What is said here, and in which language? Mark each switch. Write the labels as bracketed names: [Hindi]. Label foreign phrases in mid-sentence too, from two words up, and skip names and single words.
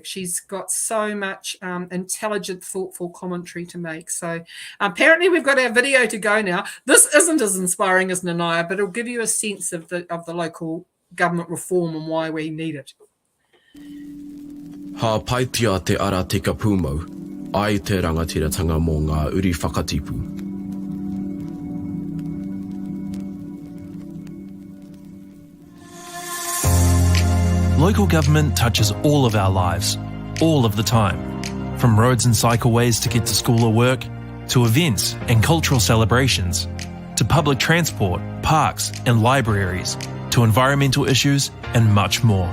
[English] She's got so much intelligent, thoughtful commentary to make. So apparently we've got our video to go now. This isn't as inspiring as Nanaia, but it'll give you a sense of the local government reform and why we need it. [Māori] Ha paitia te ara te kapumau, ai te rangatiratanga mō ngā uri whakatipu. [English] Local government touches all of our lives, all of the time. From roads and cycleways to get to school or work, to events and cultural celebrations, to public transport, parks and libraries, to environmental issues and much more.